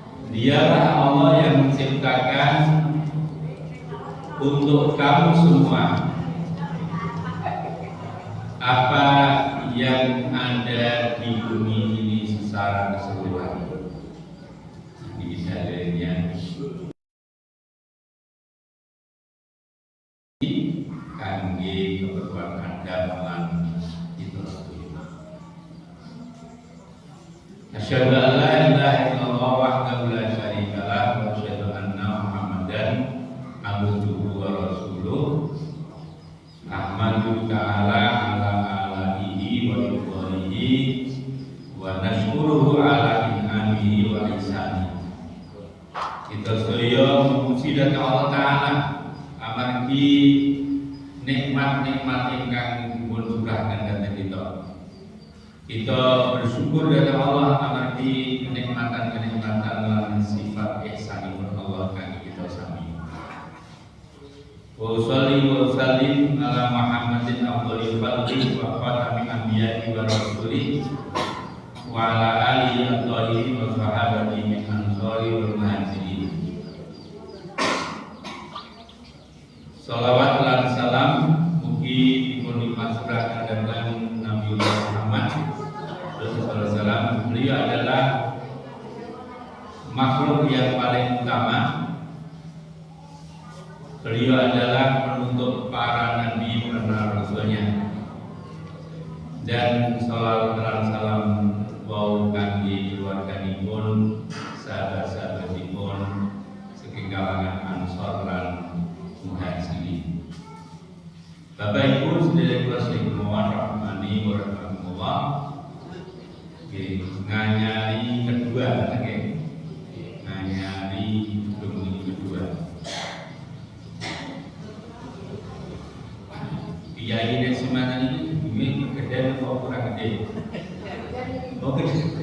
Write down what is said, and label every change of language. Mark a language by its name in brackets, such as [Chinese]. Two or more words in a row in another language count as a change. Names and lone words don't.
[Indonesian] Dialah Allah yang menciptakan untuk kamu semua apa yang ada di bumi ini secara keseluruhan. Ini dalilnya kangge keperluan Adam lan itu. [Arabic] أشهد أن لا إله إلا الله وحده لا شريك له وأشهد أن محمدا عبده ورسوله. أحمد تعالى على آله ورضوانه ونشكره على إنعامه وإحسانه. [Javanese] Kita sedaya memuji dhateng Allah Ta'ala amargi nikmat-nikmat ingkang dipun surahaken dhateng kita. Kita bersyukur dhateng Allah amargi kenikmatan-kenikmatan lan sifat ihsanipun Allah kangge kita sami. [Arabic] وصل وسلم على محمد أفضل الخلق وخاتم الأنبياء ورسله وعلى آله الطاهرين وصحابته من أنصار والمهاجرين. [Javanese] Salawat lan salam mugi dipun limpahkan dhateng Nabiullah Muhammad [Arabic] صلى الله عليه وسلم. [Indonesian] Beliau adalah makhluk yang paling utama. Beliau adalah penutup para nabi dan rasulnya. Dan salawat dan salam [Javanese] wau kangge keluarganipun, sahabat-sahabatipun saking kalangan Ansor lan Muhajirin. Bapak Ibu sedherek kula sedherek [Arabic] رحماني ورحمة الله. [Javanese] Nganyari kedua nggih. Nganyari gedung kedua. Kiai nek semanten iki gede apa ora gede? Oh gede.